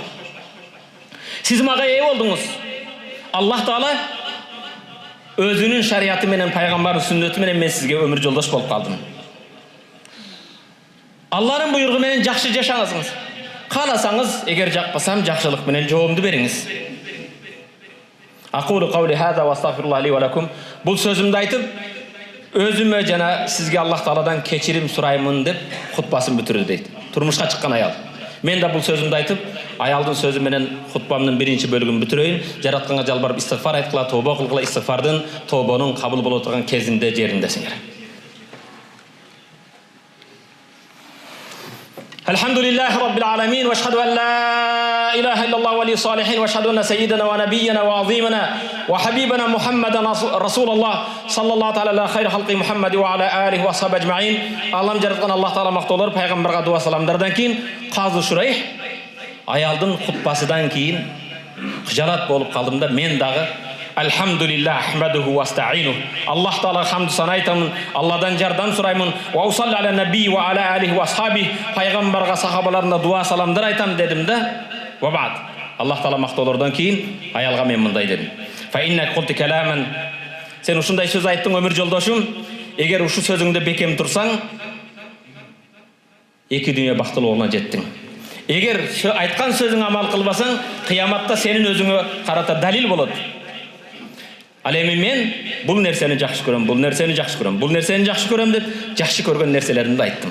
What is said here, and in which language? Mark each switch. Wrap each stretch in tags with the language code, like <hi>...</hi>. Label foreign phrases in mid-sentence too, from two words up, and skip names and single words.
<ky>Сиз мага ээ болдуңуз. Аллах Таала өзүнүн шариаты менен, пайгамбардын сүннөтү менен мен сизге өмүр жолдош болуп калдым. Алланын буйругу менен жакшы жашаңыз. Кааласаңыз, эгер жакпасам, жакшылык менен жообумду бериңиз.</ky> <ar>أقول قولي هذا وأستغفر الله لي ولكم.</ar> <ky>Бул сөзүмдү айтып, өзүмө жана сизге Аллах Тааладан кечирим сураймын деп хутбасын бүтүрдү дейт. Турмушка чыккан аял. Мен да бул сөзүмдү айтып, аялдын сөзү менен хутбамдын биринчи бөлүгүн бүтүрөйүн. Жаратканга жалбарып истигфар айткыла, тооба кылгыла, истигфардын тообонун кабыл боло турган кезинде жериндесиңер.</ky> <ar>الحمد لله رب العالمين وأشهد أن لا إله إلا الله ولي الصالحين وأشهد أن سيدنا ونبينا وعظيمنا وحبيبنا محمدا رسول الله صلى الله تعالى على خير خلقه محمد وعلى آله وصحبه أجمعين.</ar> <ky>Аллахым жараткан Аллах Таала мактоолор, пайгамбарга дуа саламдардан кийин Казы Шурайх аялдын хутбасыдан кийин хыжалат болуп калдым да, мен дагы</ky> <ar>الحمد لله أحمده وأستعينه.</ar> <ky>Аллах Таала хамд сана айтамын, Allah'dan жардам сураймын.</ky> <ar>وأصلي على النبي وعلى آله وأصحابه.</ar> <ky>Пайгамбарга, сахабаларына дуа саламдар айтам дедим да.</ky> <ar>وبعد.</ar> <ky>Allah Taala мактоолордон кийин аялга мен мындай дедим.</ky> <ar>فإن قلت كلاما.</ar> <ky>Сен ушундай сөз айттың өмүр жолдошум. Эгер ушу сөзүңдө бекем турсаң, эки дүйнө бактылуулугуна жеттиң. Эгер айткан сөзүң амал кылбасаң, кыяматта сенин өзүңө карата далил болот. Ал эми мен бул нерсени жакшы көрөм, бул нерсени жакшы көрөм, бул нерсени жакшы көрөм деп жакшы көргөн нерселеримди айттым.</ky>